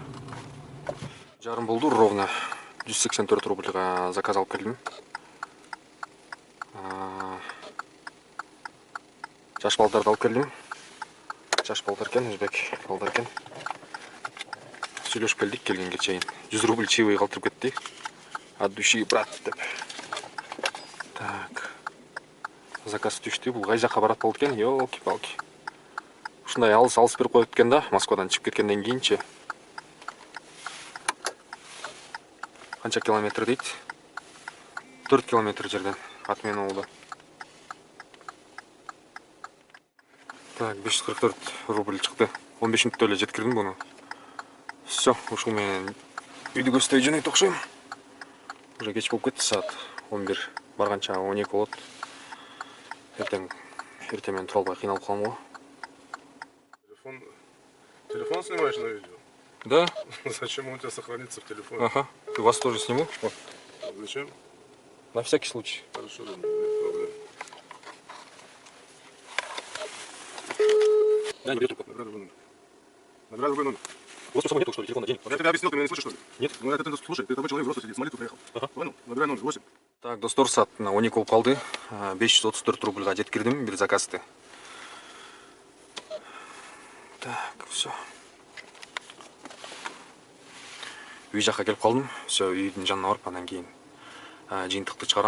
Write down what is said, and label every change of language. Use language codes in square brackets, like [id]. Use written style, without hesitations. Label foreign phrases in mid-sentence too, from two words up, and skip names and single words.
[ky] Жарым болду ровно 184 рубльга заказ алып келдим. Жаш балдарды алып келдим. Жаш балдар экен, өзбек балдар экен. Сүйлөшүп келдик келгенге чейин. 100 рубль чаевый калтырып кетти. [ru] От души, брат деп. Так. [ky] Заказ түштү. Бул кай жакка барат болот экен? [ru] Ёлки-палки. [ky] Ушундай алыс берип коет экен да, Москвадан чыгып кеткенден кийинчи. Канча километр дейт? 4 километр жерден Атмен ауылы. Так, 544 рубль чыкты. 15 мүнөттө эле жеткирдим буну. Все, ушул менен үйдү көздөй жөнөйт окшойм. Уже кеч болуп кетти, саат 11. Барганча 12 болот. Эртең менен тура албай кыйналып калам го. [ru] Телефон снимаешь на видео? Да? Зачем он у тебя сохранится в телефоне? Ага. И вас тоже сниму. Вот. Зачем? На всякий случай. Хорошо, да, нет проблем. Да, не берет трубку. Набирай другой номер. Набирай другой номер. У вас самого нету, что ли, телефона денег? Я тебе объяснил, ты меня не слышишь, что ли? Нет. Ну это ты слушай, ты такой человек взрослый сидит, с молитвы приехал. Ага. Понял? Набирай номер 8. Так, [ky] достор, саат 12 болуп калды. 534 рубльга жеткирдим бир заказды. [ru] Так, все. [ky] Үй жакка келип калдым. Все, үйдүн жанына барып, андан кийин жыйынтыкты чыгарам.